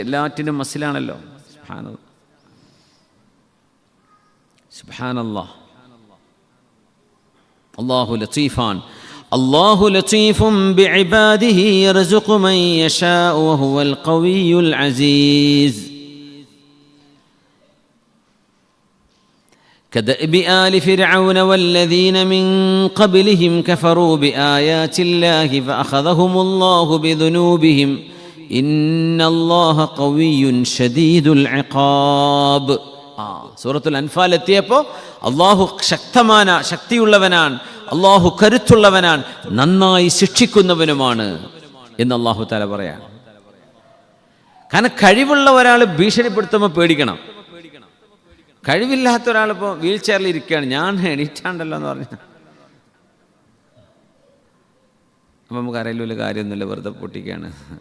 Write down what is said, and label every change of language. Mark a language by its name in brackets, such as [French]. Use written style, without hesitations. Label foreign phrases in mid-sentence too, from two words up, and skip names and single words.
[Malayalam] എല്ലാറ്റിനും മസിലാണല്ലോ. സുബ്ഹാനല്ലാഹ്. [Arabic] الله لطيف. الله لطيف بعباده يرزق من يشاء وهو القوي العزيز. كدأب آل فرعون والذين من قبلهم كفروا بآيات الله فأخذهم الله بذنوبهم إن الله قوي شديد العقاب. [Malayalam] സൂറത്തുൽ അൻഫാൽ എത്തിയപ്പോൾ അള്ളാഹു ശക്തിയുള്ളവനാണ്, അള്ളാഹു കരുത്തുള്ളവനാണ്, നന്നായി ശിക്ഷിക്കുന്നവനുമാണ് എന്ന് [Arabic] الله تعالى [Malayalam] പറയാം. കാരണം കഴിവുള്ള ഒരാൾ ഭീഷണിപ്പെടുത്തുമ്പോൾ പേടിക്കണം. കഴിവില്ലാത്ത ഒരാളിപ്പോൾ [English] wheel chair [Malayalam] ഇരിക്കുകയാണ്, ഞാൻ എണീറ്റാണ്ടല്ലോ എന്ന് പറഞ്ഞു അപ്പം നമുക്ക് അറിയില്ല, കാര്യമൊന്നുമില്ല, വെറുതെ പൊട്ടിക്കുകയാണ്.